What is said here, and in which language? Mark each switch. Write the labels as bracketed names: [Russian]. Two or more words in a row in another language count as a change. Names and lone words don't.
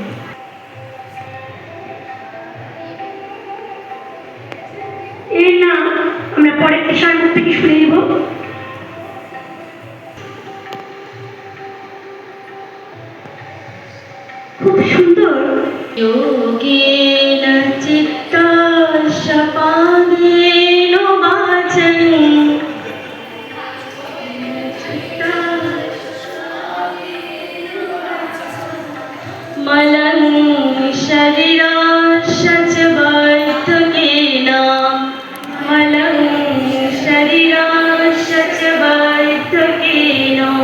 [Bangla] এর নাম আমরা পরের বিষয়ের মুখ থেকে শুনে নেব। খুব সুন্দর। [Sanskrit] योगेन चित्तशपादेन वाचं मलं शरीरस्य च वर्धकेन, मलं शरीरस्य च वर्धकेन